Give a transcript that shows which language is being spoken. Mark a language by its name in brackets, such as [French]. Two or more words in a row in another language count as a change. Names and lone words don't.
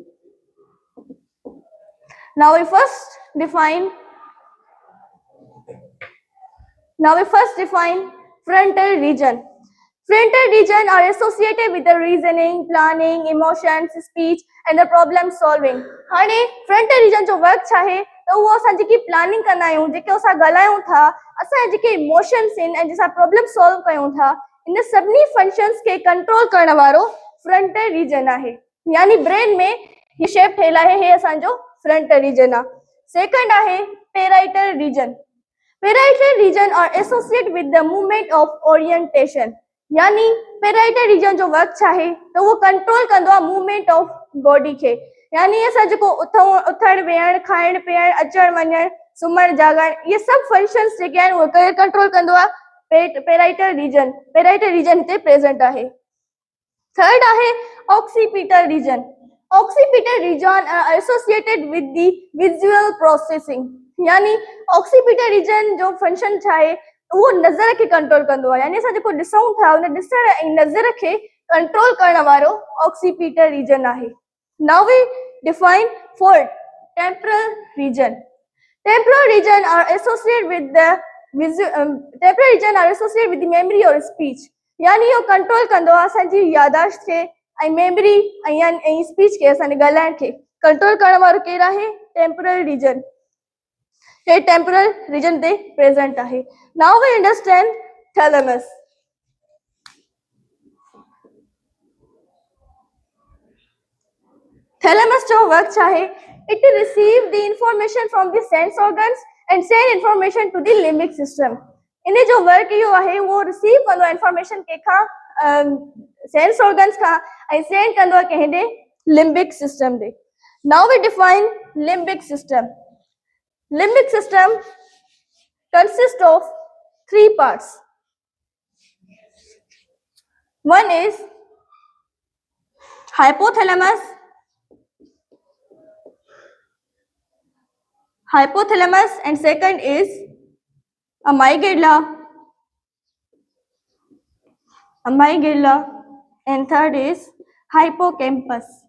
[English] Now we first define frontal region. Frontal region are associated with the reasoning, planning, emotions, speech and the problem solving. [Sindhi] हाणे [English] frontal region [Sindhi] जो वर्क चाहे तो वो असां जेकी प्लानिंग कंदा आहियूं, जेके असां ॻाल्हायूं था, असां जेके इमोशंस आहिनि ऐं जंहिंसां [English] problem solve [Sindhi] कयूं था, इन सभिनी फंक्शंस खे कंट्रोल करण वारो [English] frontal region [Sindhi] आहे. यानी ब्रेन में ही शेप ठहियल आहे, हे असांजो [English] frontal region [Sindhi] आहे. सेकंड आहे [English] parietal region. Parietal region are associated with the movement of orientation. [Sindhi] यानी [English] parietal region [Sindhi] जो वर्क चाहे तो वो कंट्रोल कंदो आहे [English] movement of body [Sindhi] खे. यानी असां जेको उथण वेहण, खाइण पीअण, अचण वञण, सुम्हण जागण, ये सब फंक्शंस जेके आहिनि उहे कंट्रोल कंदो आहे [English] parietal region [Sindhi] हिते प्रेजेंट आहे. थर्ड आहे [English] occipital region. Occipital region are associated with the visual processing. [Sindhi] यानी [English] occipital region [Sindhi] जो फंक्शन चाहे वो नज़र खे कंट्रोल कंदो आहे. यानी असां जेको ॾिसूं था उन ॾिसण ऐं नज़र खे कंट्रोल करण वारो [English] occipital region [Sindhi] आहे. [English] Now we define fourth, temporal region. Temporal region are associated with the memory or speech. [Sindhi] यानी इहो कंट्रोल कंदो आहे असांजी यादाश्त खे ऐं मेमरी ऐं स्पीच खे, असांजे ॻाल्हाइण खे कंट्रोल करण वारो केरु आहे? [English] temporal region. [Sindhi] हे [English] temporal region [Sindhi] ते प्रेजेंट आहे. [English] now we understand thalamus. [Sindhi] थैलेमस जो वर्क चाहे [English] it receive the information from the sense organs and send information to the limbic system. [Sindhi] इन जो वर्क इहो आहे, वो रिसीव कंदो आहे इंफॉर्मेशन कंहिंखां [English] sense organs [Sindhi] खां ऐं सेंड कंदो आहे कंहिं ॾे [English] limbic system [Sindhi] ॾे. [English] now we define limbic system. limbic system consist of 3 parts. One is hypothalamus, and second is amygdala, and third is hippocampus.